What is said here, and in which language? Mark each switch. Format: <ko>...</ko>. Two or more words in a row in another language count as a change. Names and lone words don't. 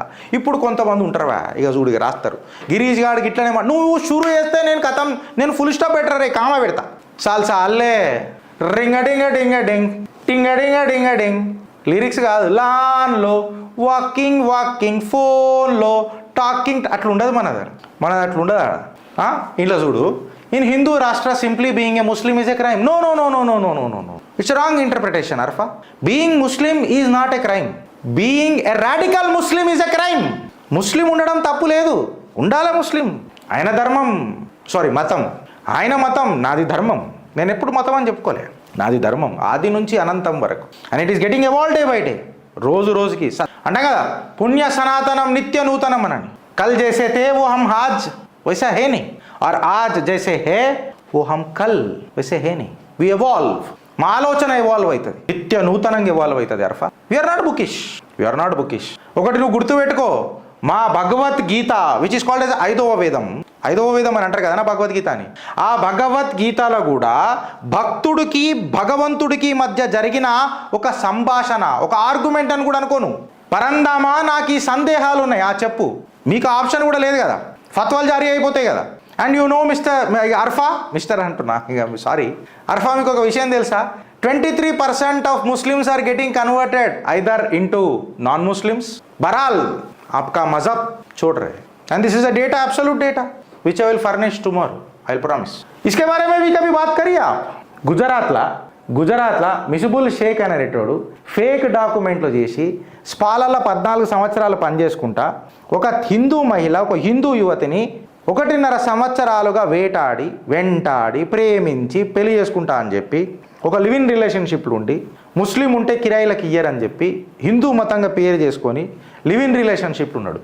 <te>ఇప్పుడు కొంతమంది ఉంటారువా, ఇక చూడిగా రాస్తారు, గిరీష్ గాడికి ఇట్లనే నువ్వు షురు చేస్తే నేను ఫుల్ స్టాప్ పెట్టరా కామ పెడతా. చాలే రింగడింగ డింగ డింగ్ టింగడింగ డింగ డింగ్. లిరిక్స్ కాదు, లాన్లో వాకింగ్ ఫోన్లో టాకింగ్ అట్లా ఉండదు మనది అట్లా ఉండదు. ఇంట్లో చూడు,</te> <en>in Hindu Rashtra simply being a Muslim is a crime. No. It's a wrong interpretation, Arfa. Being Muslim is not a crime. Being a radical Muslim is a crime.</en> <te>Muslim ఉండడం తప్పు లేదు, ఉండాలి ముస్లిం. ఆయన ధర్మం, మతం, ఆయన మతం, నాది ధర్మం. నేను ఎప్పుడు మతం అని చెప్పుకోలే, నాది ధర్మం ఆది నుంచి అనంతం వరకు.</te> <en>and it is getting evolve day by day, రోజుకి.</en> <te>అంటాం కదా, పుణ్య సనాతనం నిత్య నూతనం అనని.</te> <hi>कल जैसे थे वो हम आज वैसा है नहीं, और आज जैसे है वो हम कल वैसे है नहीं.</hi> <en>we evolve.</en> <te>మా ఆలోచన ఎవాల్వ్ అవుతుంది, నిత్య నూతనంగా ఎవాల్వ్ అవుతుంది అర్ఫా.</te> <en>we're not bookish.</en> <te>ఒకటి నువ్వు గుర్తుపెట్టుకో, మా భగవద్గీత</te> <en>which is called as</en> <te>ఐదవ వేదం అని అంటారు కదా నా భగవద్గీత అని. ఆ భగవద్గీతలో కూడా భక్తుడికి భగవంతుడికి మధ్య జరిగిన ఒక సంభాషణ, ఒక ఆర్గ్యుమెంట్ అని కూడా అనుకోను. పరందామా నాకు ఈ సందేహాలు ఉన్నాయి, చెప్పు. మీకు ఆప్షన్ కూడా లేదు కదా, ఫత్వాలు జారీ అయిపోతాయి కదా.</te> <en>and you know Mister</en> <te>అంటున్నా, సారీ అర్ఫా, మీకు ఒక విషయం తెలుసా?</te> <en>23% of Muslims are getting converted either into non Muslims.</en> <hi>బరాల్ आपका मजहब छोड़ रहे हैं.</hi> <en>and this is a data, absolute data which I will furnish tomorrow, I will promise.</en> <hi>इसके बारे में भी कभी बात करिए आप.</hi> <te>గుజరాత్లో మిషబుల్ షేక్ అనేటోడు ఫేక్ డాక్యుమెంట్లు చేసి స్పాలలో 14 సంవత్సరాలు పనిచేసుకుంటా ఒక హిందూ మహిళ, ఒక హిందూ యువతిని 1.5 సంవత్సరాలుగా వెంటాడి ప్రేమించి పెళ్లి చేసుకుంటా అని చెప్పి ఒక లివింగ్ రిలేషన్షిప్లు ఉండి ముస్లిం ఉంటే కిరాయిలకు ఇయ్యరని చెప్పి హిందూ మతంగా పేరు చేసుకొని లివింగ్ రిలేషన్షిప్లు ఉన్నాడు.</te>